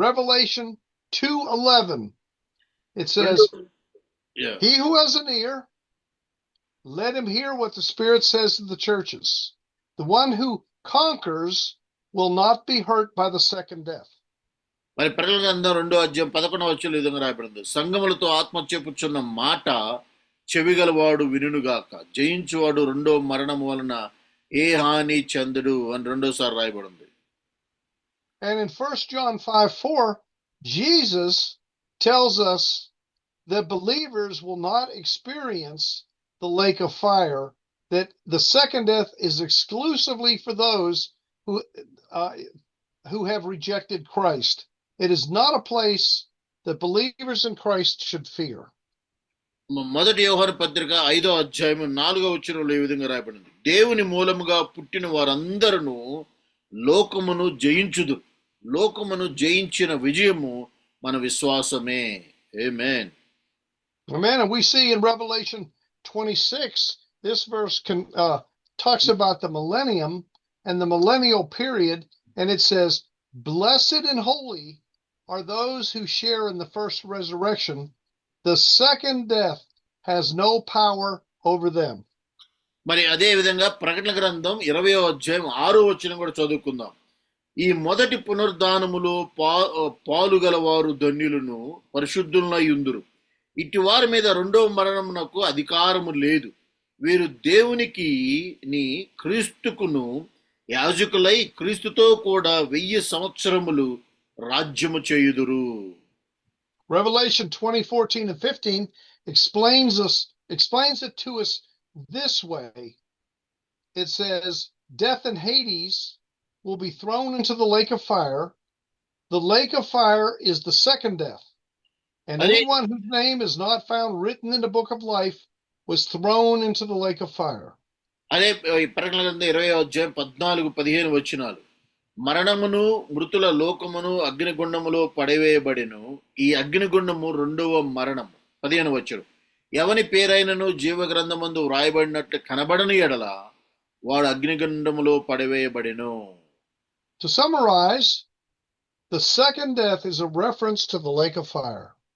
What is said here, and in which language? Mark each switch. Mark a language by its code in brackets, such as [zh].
[en] Revelation 2:11. It says, Yeah. He who has an ear, let him hear what the Spirit says to the churches. The one who conquers will not be hurt by the second death. [te] మరి ప్రకటన గ్రంథం 2వ అధ్యాయం 11వ వచనంలో ఈ విధంగా రాయబడింది. సంగములతో ఆత్మ చెప్పుచున్న మాట చెవిగలవాడు వినుగాక, జయించువాడు రెండో మరణము వలన ఏ హాని చెందడు అని రెండోసారి రాయబడింది. [en] And in 1 John 5:4, Jesus tells us that believers will not experience the lake of fire, that the second death is exclusively for those who have rejected Christ. It is not a place that believers in Christ should fear. [te] మొదటి యోహాను పత్రిక 5వ అధ్యాయం 4వ వచనంలో ఈ విధంగా రాయబడింది. దేవుని మూలముగా పుట్టిన వారందరూ లోకమును జయించుదు. లోకమును జయించిన విజయము మన విశ్వాసమే. Amen. [en] Amen. And we see in Revelation 26, this verse talks about the millennium and the millennial period, and it says, blessed and holy are those who share in the first resurrection. The second death has no power over them. [te] మరి అదే విధంగా ప్రకటన గ్రంథం 20వ అధ్యాయం 6వ వచనం కూడా చదువుకుందాం. ఈ మొదటి పునరుద్ధానములో పాలుగలవారు ధన్యులను, పరిశుద్ధులై యుందురు. ఇట్టి వారి మీద రెండవ మరణమునకు అధికారము లేదు. వీరు దేవునికి క్రీస్తుకును యాజకులై క్రీస్తుతో కూడా 1000 సంవత్సరములు రాజ్యము చేయుదురు. [en] Revelation 20:14 and 15 explains it to us this way. It says, death and Hades will be thrown into the lake of fire. The lake of fire is the second death. And anyone whose name is not found written in the book of life was thrown into the lake of fire. [te] అదే ప్రకటన గ్రంథం 20వ అధ్యాయం 14-15 వచనాలు. మరణమును, మృతుల లోకమును అగ్నిగుండములో పడవేయబడిను. ఈ అగ్నిగుండము రెండవ మరణము. 15వ వచనం. ఎవని పేరైనను జీవ గ్రంథమందు వ్రాయబడినట్లు కనబడని ఎడల వాడు అగ్నిగుండములో పడవేయబడిను. [en] To summarize, the second death is a reference to the lake of fire.